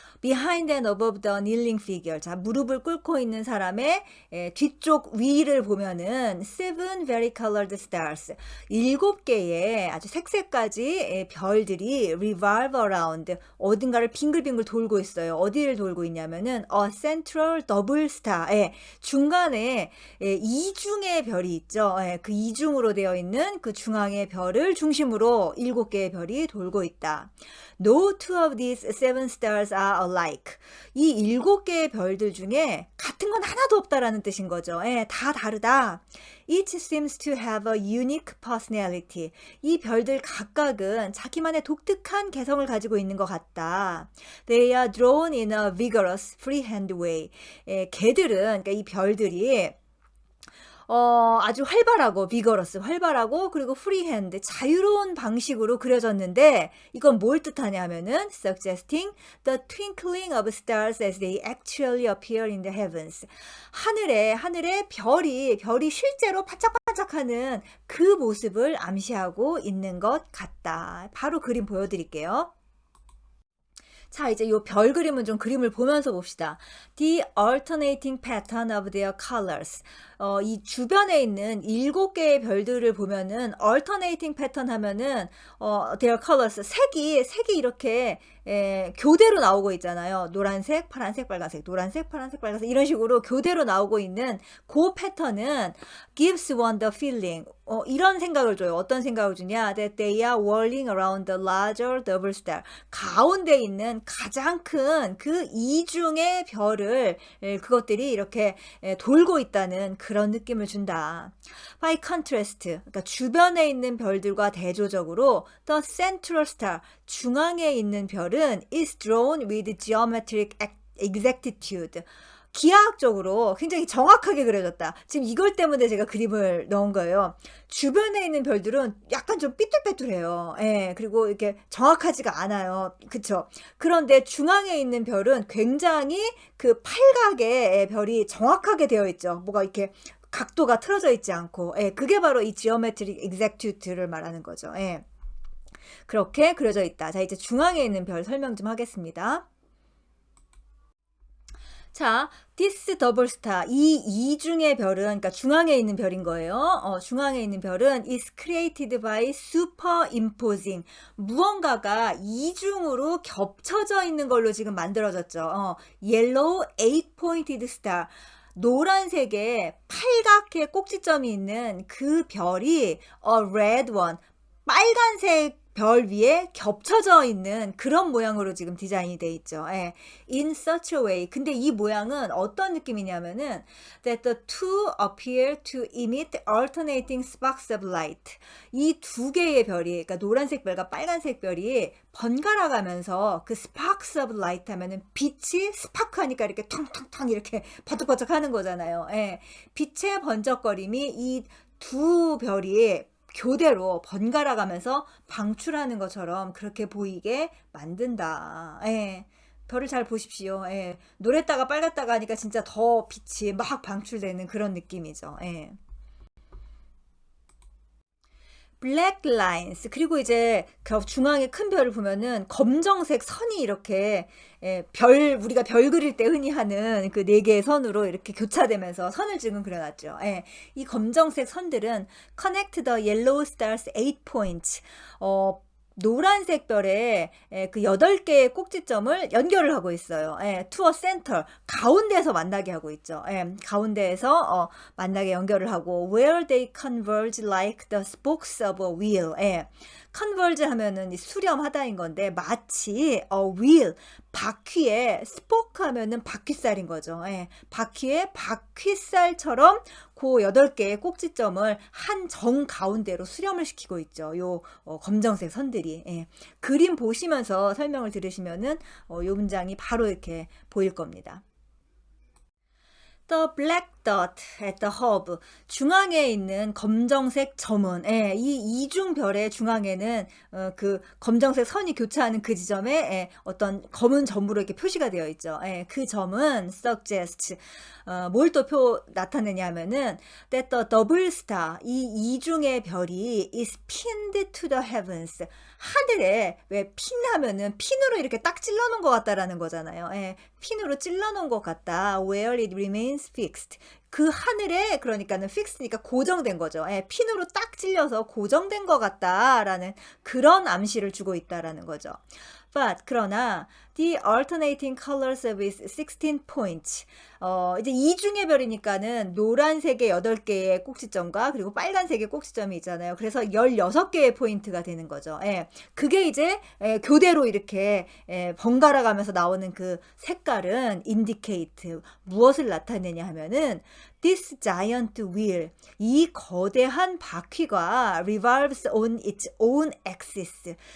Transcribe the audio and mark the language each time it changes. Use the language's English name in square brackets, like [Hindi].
[English] Behind and above the kneeling figure. [Korean] 자, 무릎을 꿇고 있는 사람의 뒤쪽 위를 보면은 [English] seven varicolored stars. [Korean] 7개의 아주 색색까지 별들이 [English] revolve around. [Korean] 어딘가를 빙글빙글 돌고 있어요. 어디를 돌고 있냐면은 [English] a central double star. [Korean] 중간에 이중의 별이 있죠. 그 이중으로 되어 있는 그 중앙의 별을 중심으로 7개의 별이 돌고 있다. [English] No two of these seven stars are alike. [Korean] 이 7개의 별들 중에 같은 건 하나도 없다라는 뜻인 거죠. 다 다르다. [English] Each seems to have a unique personality. [Korean] 이 별들 각각은 자기만의 독특한 개성을 가지고 있는 것 같다. [English] They are drawn in a vigorous, freehand way. [Korean] 걔들은, 그러니까 이 별들이 아주 활발하고 vigorous, 활발하고 그리고 freehand, 자유로운 방식으로 그려졌는데 이건 뭘 뜻하냐 하면은 [English] suggesting the twinkling of stars as they actually appear in the heavens. [Korean] 하늘에 별이 실제로 반짝반짝하는 그 모습을 암시하고 있는 것 같다. 바로 그림 보여드릴게요. 자, 이제 요 별 그림은 좀 그림을 보면서 봅시다. [English] The alternating pattern of their colors. [Korean] 이 주변에 있는 7개의 별들을 보면은 [English] alternating pattern [Korean] 하면은 [English] their colors [Korean] 색이 이렇게 교대로 나오고 있잖아요. 노란색, 파란색, 빨간색, 노란색, 파란색, 빨간색 이런 식으로 교대로 나오고 있는 그 패턴은 [English] gives one the feeling. [Korean] 이런 생각을 줘요. 어떤 생각을 주냐? [English] That they are whirling around the larger double star. [Korean] 가운데 있는 가장 큰 그 이중의 별을 그것들이 이렇게 돌고 있다는 그런 느낌을 준다. [English] By contrast, [Korean] 그러니까 주변에 있는 별들과 대조적으로 [English] the central star, [Korean] 중앙에 있는 별은 [English] is drawn with geometric exactitude. [Korean] 기하학적으로 굉장히 정확하게 그려졌다. 지금 이걸 때문에 제가 그림을 넣은 거예요. 주변에 있는 별들은 약간 좀 삐뚤빼뚤해요. 그리고 이렇게 정확하지가 않아요. 그쵸? 그런데 중앙에 있는 별은 굉장히 그 팔각의 별이 정확하게 되어 있죠. 뭐가 이렇게 각도가 틀어져 있지 않고. 그게 바로 이 [English] geometric exactitude [Korean] 를 말하는 거죠. 그렇게 그려져 있다. 자, 이제 중앙에 있는 별 설명 좀 하겠습니다. 자, [English] this double star, [Korean] 이 이중의 별은, 그러니까 중앙에 있는 별인 거예요. 중앙에 있는 별은 [English] is created by superimposing. [Korean] 무언가가 이중으로 겹쳐져 있는 걸로 지금 만들어졌죠. [English] yellow eight-pointed star. [Korean] 노란색의 팔각의 꼭지점이 있는 그 별이 [English] a red one, [Korean] 빨간색 별 위에 겹쳐져 있는 그런 모양으로 지금 디자인이 돼 있죠. [English] 예. In such a way. [Korean] 근데 이 모양은 어떤 느낌이냐면은 [English] that the two appear to emit alternating sparks of light. [Korean] 이 두 개의 별이, 그러니까 노란색 별과 빨간색 별이 번갈아 가면서 그 [English] sparks of light [Korean] 하면은 빛이 스파크 하니까 이렇게 텅텅텅 이렇게 버쩍버쩍 하는 거잖아요. 예. 빛의 번쩍거림이 이 두 별이 교대로 번갈아 가면서 방출하는 것처럼 그렇게 보이게 만든다. 예. 별을 잘 보십시오. 예. 노랬다가 빨갛다가 하니까 진짜 더 빛이 막 방출되는 그런 느낌이죠. 예. [English] black lines. [Korean] 그리고 이제 그 중앙에 큰 별을 보면은 검정색 선이 이렇게 우리가 별 그릴 때 흔히 하는 그 네 개의 선으로 이렇게 교차되면서 선을 지금 그려놨죠. 이 검정색 선들은 [English] connect the yellow stars 8 points. [Korean] 노란색 별의 그 8개의 꼭지점을 연결을 하고 있어요. [English] to a center, [Korean] 가운데에서 만나게 하고 있죠. 가운데에서 만나게 연결을 하고 [English] where they converge like the spokes of a wheel. [Korean] converge 하면은 수렴하다인 건데 마치 a wheel, 바퀴에 spoke 하면은 바퀴살인 거죠. 바퀴에 바퀴살처럼 그 8개의 꼭지점을 한 정 가운데로 수렴을 시키고 있죠. 요 검정색 선들이. 그림 보시면서 설명을 들으시면은 요 문장이 바로 이렇게 보일 겁니다. [English] The black dot at the hub. [Korean] 중앙에 있는 검정색 점은, 이 이중별의 중앙에는 그 검정색 선이 교차하는 그 지점에 어떤 검은 점으로 이렇게 표시가 되어 있죠. 그 점은 [English] suggests, [Korean] 뭘 또 나타내냐 하면은 [English] that the double star, [Korean] 이 이중의 별이 [English] is pinned to the heavens. [Korean] 하늘에 왜 핀하면은 핀으로 이렇게 딱 찔러 놓은 것 같다라는 거잖아요. 핀으로 찔러 놓은 것 같다. [English] Where it remains fixed. [Korean] 그 하늘에, 그러니까는 fixed니까 고정된 거죠. 핀으로 딱 찔려서 고정된 것 같다라는 그런 암시를 주고 있다라는 거죠. [English] But [Korean] 그러나 [English] the alternating colors of its 16 points. [Korean] 이제 이중의 별이니까는 노란색의 8개의 꼭지점과 그리고 빨간색의 꼭지점이 있잖아요. 그래서 16개의 포인트가 되는 거죠. 그게 이제 교대로 이렇게 번갈아 가면서 나오는 그 색깔은 indicate, 무엇을 나타내냐 하면은 [English] this giant wheel, [Korean] 이 거대한 바퀴가 [English] revolves on its own axis.